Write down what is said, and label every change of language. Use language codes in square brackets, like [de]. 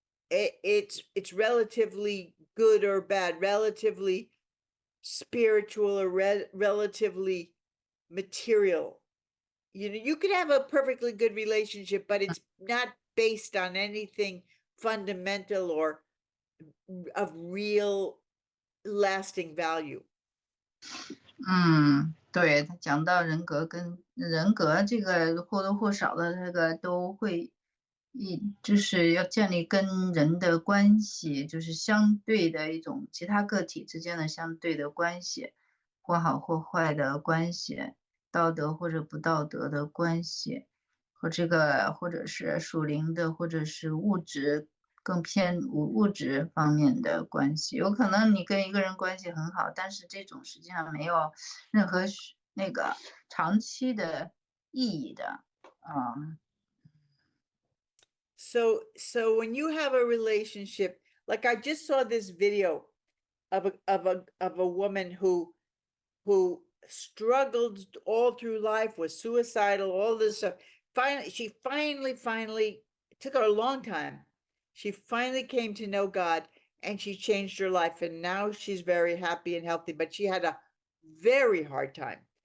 [en] It's relatively good or bad, relatively spiritual or relatively material. You could have a perfectly good relationship, but it's not based on anything fundamental or of real lasting value. [zh] 对，他讲到人格跟人格这个或多或少的这个都会就是要建立跟人的关系，就是相对的一种其他个体之间的相对的关系，或好或坏的关系，道德或者不道德的关系，和这个或者是属灵的，或者是物质更偏物质方面的关系。有可能你跟一个人关系很好，但是这种实际上没有任何那个长期的意义的。 [en] So when you have a relationship, like I just saw this video, of a woman who struggled all through life, was suicidal, all this stuff. She finally, it took her a long time. She finally came to know God, and she changed her life, and now she's very happy and healthy, but she had a very hard time.